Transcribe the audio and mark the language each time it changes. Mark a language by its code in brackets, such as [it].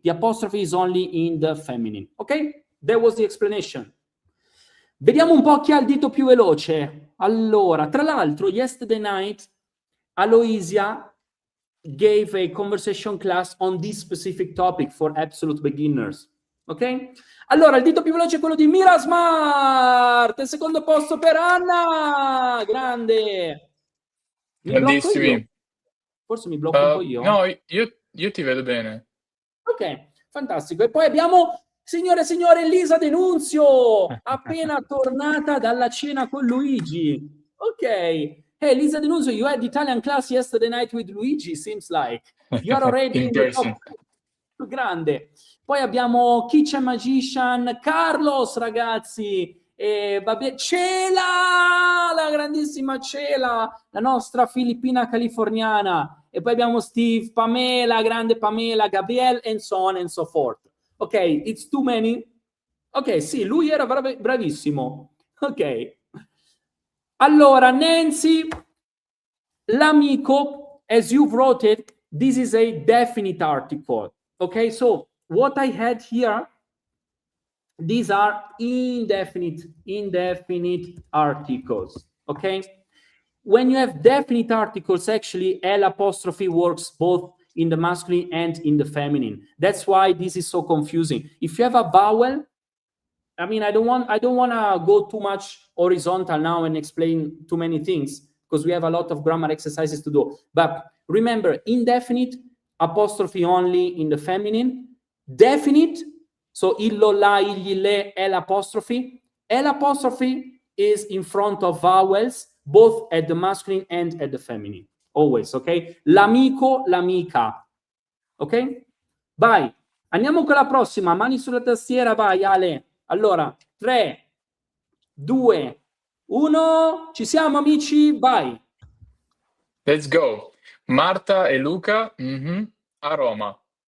[en] The apostrophe is only in the feminine. Okay? That was the explanation. [it] Vediamo un po' chi ha il dito più veloce. [en] Allora, tra l'altro, yesterday night, Aloisia gave a conversation class on this specific topic for absolute beginners. Ok? [it] Allora, il dito più veloce è quello di Mira Smart. Il secondo posto per Anna. Grande. Grandissimi. Forse mi blocco un po' io. No, io ti vedo bene. Ok, fantastico. E poi abbiamo, signore e signori, Lisa Denunzio, appena tornata dalla cena con Luigi. Ok. [en] Hey, Lisa Denunzio, you had Italian class yesterday night with Luigi, seems like. You are already in the top. [it] Grande. Poi abbiamo Kitchen Magician, Carlos, ragazzi. E vabbè, Cela, la grandissima Cela, la nostra filippina californiana. E poi abbiamo Steve, Pamela, grande Pamela, Gabriele, and so on and so forth. [en] Ok, it's too many? [it] Ok, sì, lui era bravissimo. Ok. [en] Allora, Nancy, l'amico, as you wrote it, this is a definite article. Okay, so what I had here, these are indefinite articles. Okay, when you have definite articles, actually L apostrophe works both in the masculine and in the feminine. That's why this is so confusing. If you have a vowel, I mean, I don't want to go too much horizontal now and explain too many things because we have a lot of grammar exercises to do. But remember, indefinite, apostrophe only in the feminine. Definite, so illo, la, igli, le, l'apostrophe. L'apostrophe is in front of vowels, both at the masculine and at the feminine. Always, okay? L'amico, l'amica. Ok? Vai. [it] Andiamo con la prossima. Mani sulla tastiera, vai Ale. Allora, 3, 2, 1, ci siamo amici? Vai! Let's go. Marta e Luca a Roma.